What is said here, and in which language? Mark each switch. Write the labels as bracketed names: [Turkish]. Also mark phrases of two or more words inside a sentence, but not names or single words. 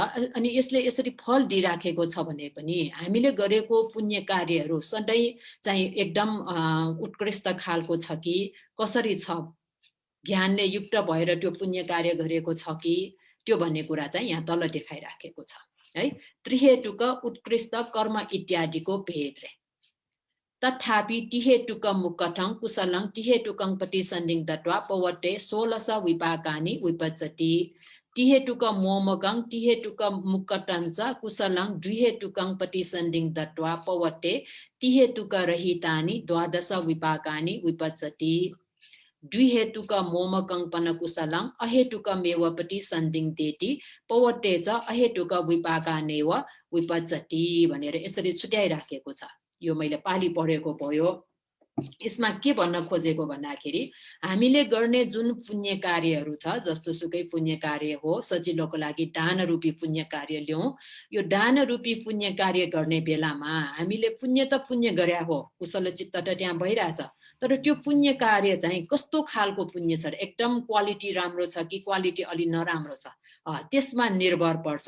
[Nepali] अनि यसले यसरी फल दिइराखेको छ भने पनि हामीले गरेको पुण्य कार्यहरू सधैँ चाहिँ एकदम उत्कृष्ट खालको छ कि कसरी छ, ज्ञानले युक्त भएर त्यो पुण्य कार्य गरेको छ कि त्यो भन्ने कुरा चाहिँ यहाँ तल देखाइराखेको छ है। त्रिहेतुक उत्कृष्ट कर्म इत्यादिको भेद रे। [Pali] तथापि तिहेतुक मुक्कठं कुशलं तिहेतुकं प्रतिसन्धिं दत्वा पवते 16 विपाकानि विपच्यति। तिहेतुक मोमकं तिहेतुक मुक्कटं च कुशलं द्विहेतुकं प्रतिसन्धिं दत्वा पवते तिहेतुक रहितानि 12 विपाकानि विपच्यति। द्विहेतुक मोमकं पन कुशलं अहेतुकमेव प्रतिसन्धिं देति पवते च अहेतुक विपाकानेव विपच्यति [Nepali] भनेर यसरी छुट्याइराखेको छ। यो मैले पाली पढेको भयो। यसमा के भन्न खोजेको भन्दाखेरि हामीले गर्ने जुन पुण्य कार्यहरू छ, जस्तो सुकै पुण्य कार्य हो, सजिलोको लागि दान रूपी पुण्य कार्य ल्याउँ। यो दान रूपी पुण्य कार्य गर्ने बेलामा हामीले पुण्य त पुण्य गरे हो, कुशल चित्त त त्यहाँ भइरहेछ, तर त्यो पुण्य कार्य चाहिँ कस्तो खालको पुण्य छ, एकदम क्वालिटी राम्रो छ कि क्वालिटी अलि नराम्रो छ, त्यसमा निर्भर पर्छ।